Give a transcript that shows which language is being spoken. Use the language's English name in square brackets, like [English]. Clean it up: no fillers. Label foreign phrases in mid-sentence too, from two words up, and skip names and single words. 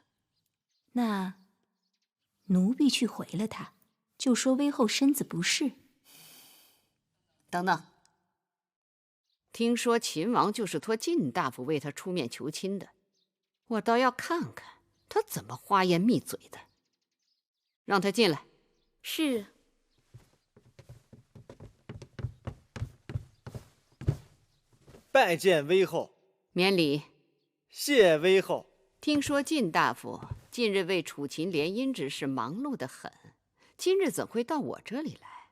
[Chinese] 那奴婢去回了他，就說威後身子不適。等等，聽說秦王就是托晉大夫為他出面求親的，我倒要看看他怎麼花言密嘴的。讓他進來。是。拜見威後。免禮。謝威後。聽說晉大夫近日為楚秦聯姻之事忙碌得很，今日怎會到我這裡來？